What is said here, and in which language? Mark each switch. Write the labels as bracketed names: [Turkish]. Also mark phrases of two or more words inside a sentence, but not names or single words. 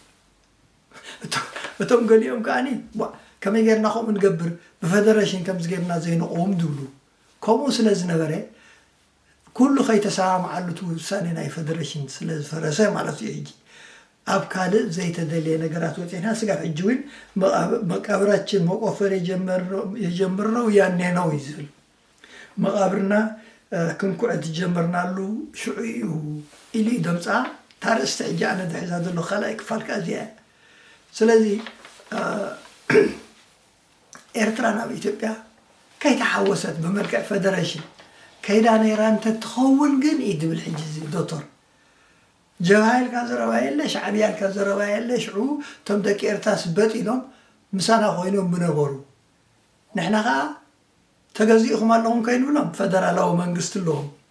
[Tigrinya] እቶም ገሊኦም ከዓኒ ከመይ ጌርና ከምኡ ንገብር ብፌደሬሽን ከምዚ ጌርና ዘይንቆም ድብሉ ከምኡ ስለ ዝነበረ ኩሉ ከይተሰማምዓሉ እቲ ውሳኔ ናይ ፌደሬሽን ስለ ዝፈረሰ ማለት እዩ ሕጂ ኣብ ካልእ ዘይተደልየ ነገራት ወፂና ስጋብ ሕጂ እውን [Amharic] መቃብራችን መቆፈር የጀመርነው ያኔ ነው [Tigrinya] እዩ ዝብል መቃብርና ክንኩዕት ጀመርናሉ ሽዑ እዩ ኢሉ ደምፃ ታርእስቲ ሕጂ ኣነ ዝሕዛ ዘሎ ካልኣይ ክፋል ከዓ እዚኣ ስለዚ ኤርትራ ናብ ኢትዮጵያ ከይተሓወሰት ብመልክዕ ፌደሬሽን ከይዳ ነይራ እንተትኸውን ግን እዩ ድብል ሕጂ ዶክተር ጀብሃ ኢልካ ዘረባ የለ ሻዕብያ ኢልካ ዘረባ የለ ሽዑ እቶም ደቂ ኤርትራ ስበጥ ኢሎም ምሳና ኮይኖም ምነበሩ ንሕና ከዓ ተገዚእኹም ኣለኹም ከይንብሎም ፌደራላዊ መንግስቲ ኣለዎም